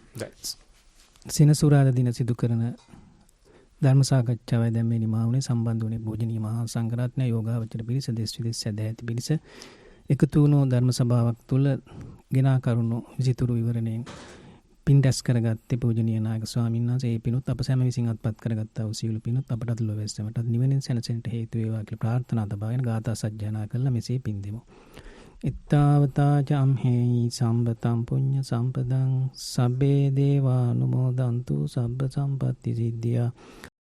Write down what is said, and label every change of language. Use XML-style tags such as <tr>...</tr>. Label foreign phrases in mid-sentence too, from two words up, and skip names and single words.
<si>සෙනසුරාදා දින සිදු කරන ධර්ම සාකච්ඡාවයි දැන් මේ නිමා වුණේ සම්බන්ධ වුණේ පූජනීය මහා සංඝරත්නය යෝගාවචර පිරිස දෙස් විදෙස් සදැහැති පිරිස එකතු වුණු ධර්ම සභාවක් තුළ ගෙනා කරුණු විසිතුරු විවරණයෙන් පින් රැස් කරගත්තේ පූජනීය නායක ස්වාමීන් වහන්සේ. ඒ පිනුත් අප සැම විසින් අත්පත් කරගත්තා වූ සීල පිනුත් අපටත් ලොවැස්සමටත් නිවනින් සැනසෙන්නට හේතු වේවා කියලා ප්‍රාර්ථනා තබාගෙන ගාථා සජ්ජායනා කරලා මෙසේ පින් දෙමු.</si> <pi>ittavata camhehi sambatam punya sampadang sabbe devanumodantu sabba sampatti siddhya</pi>